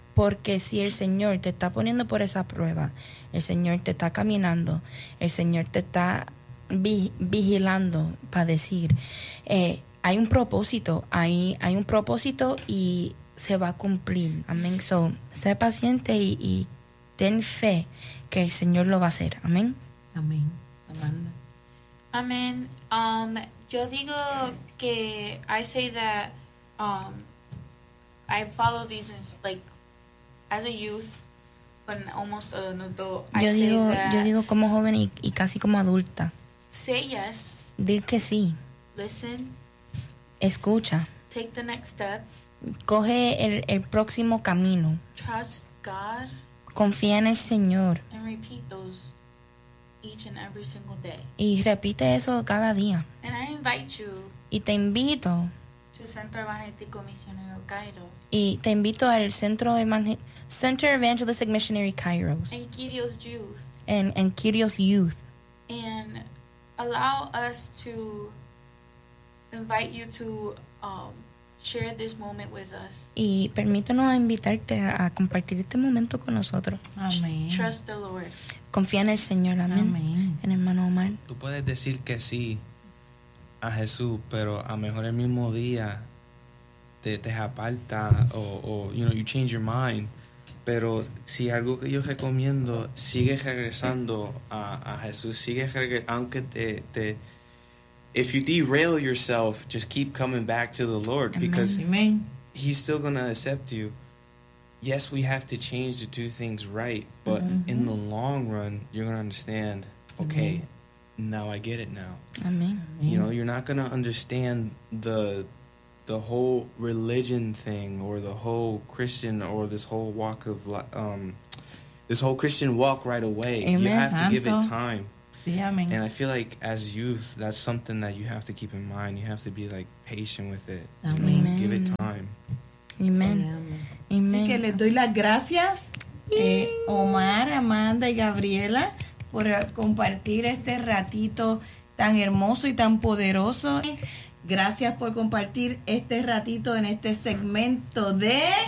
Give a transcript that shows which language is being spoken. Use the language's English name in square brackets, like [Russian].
[Spanish] Porque si el Señor te está poniendo por esa prueba, el Señor te está caminando, el Señor te está vigilando para decir, hay un propósito, hay un propósito y se va a cumplir. Amén. So, sé paciente y ten fe que el Señor lo va a hacer. Amén. Amén. Amanda. Amén. Yo digo que, [English] I say that, I follow these, like, as a youth, but almost an adult, [Spanish] yo digo como joven y casi como adulta. [English] Say yes. [Spanish] Dir que sí. [English] Listen. [Spanish] Escucha. [English] Take the next step. [Spanish] Coge el próximo camino. [English] Trust God. [Spanish] Confía en el Señor. [English] And repeat those each and every single day. [Spanish] Y repite eso cada día. [English] And I invite you. [Spanish] Y te invito. Centro Evangelístico Misionero Kairos. Y te invito al Centro Evangelistic Missionary Kairos. [English] And Kyrios Youth. And Kyrios Youth. And allow us to invite you to share this moment with us. [Spanish] Y permítanos invitarte a compartir este momento con nosotros. Amén. [English] Trust the Lord. [Spanish] Confía en el Señor. Amén. Amén. En hermano Omar. Tú puedes decir que sí a Jesús, pero a mejor el mismo día te aparta o [English] you know, you change your mind. [Spanish] Pero si algo que yo recomiendo, sigue regresando a Jesús, sigue aunque te [English] if you derail yourself, just keep coming back to the Lord. Amen. Because Amen. He's still gonna accept you. Yes, we have to change to do things right, but mm-hmm. in the long run, you're gonna understand. Okay. Amen. Now I get it now. Amen. You know, you're not going to understand the the whole religion thing or the whole Christian or this whole walk of this whole Christian walk right away. Amen. You have to give it time. Yeah, man. And I feel like as youth, that's something that you have to keep in mind. You have to be like patient with it. Amen. You know, give it time. Amen. Amen. [Spanish] Así que les doy las gracias, Omar, Amanda y Gabriela, por compartir este ratito tan hermoso y tan poderoso. Gracias por compartir este ratito en este segmento de